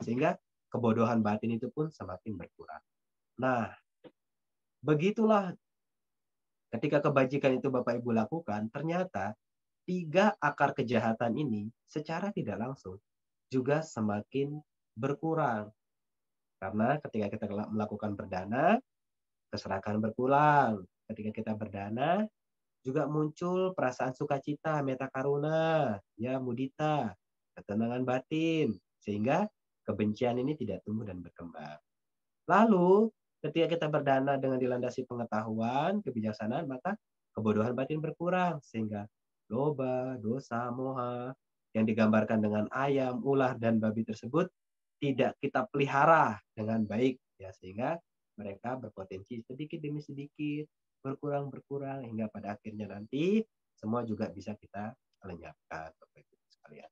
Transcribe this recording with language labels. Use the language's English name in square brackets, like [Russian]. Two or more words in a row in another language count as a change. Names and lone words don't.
[Indonesian] Sehingga kebodohan batin itu pun semakin berkurang. Nah, begitulah ketika kebajikan itu Bapak Ibu lakukan, ternyata 3 akar kejahatan ini secara tidak langsung juga semakin berkurang. Karena ketika kita melakukan berdana, keserakahan berkurang. Ketika kita berdana, juga muncul perasaan sukacita, [Pali] metta karuna, ya mudita, [Indonesian] ketenangan batin, sehingga kebencian ini tidak tumbuh dan berkembang. Lalu, ketika kita berdana dengan dilandasi pengetahuan, kebijaksanaan, maka kebodohan batin berkurang, sehingga [Pali] loba, dosa, moha, [Indonesian] yang digambarkan dengan ayam, ular, dan babi tersebut tidak kita pelihara dengan baik, ya sehingga mereka berpotensi sedikit demi sedikit berkurang hingga pada akhirnya nanti semua juga bisa kita lenyapkan, Bapak Ibu sekalian.